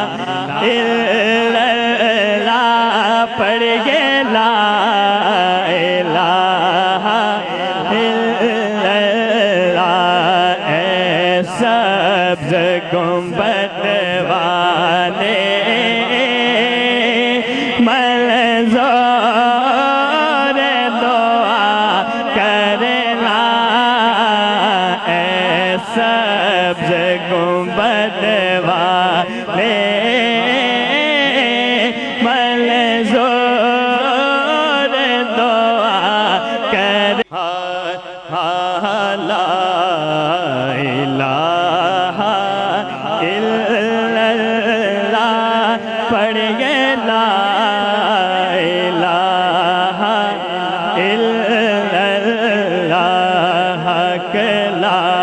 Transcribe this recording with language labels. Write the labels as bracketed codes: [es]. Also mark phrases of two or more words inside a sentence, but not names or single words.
[ar] إلا الله पढ़िए لا إله [pa] इल्लल्लाह ਐ ਸਬਜ਼ ਗੁੰਬਦ ਵਾਲੇ ਮਨਜ਼ੂਰ ਦੁਆ ਕਰਨਾ ਐ ਸਬਜ਼ ਗੁੰਬਦ ਵਾਲੇ ਮਨਜ਼ੂਰ ਦੁਆ ਕਰ [ar] لا إله إلا الله पढ़िए لا إله إلا الله كه لا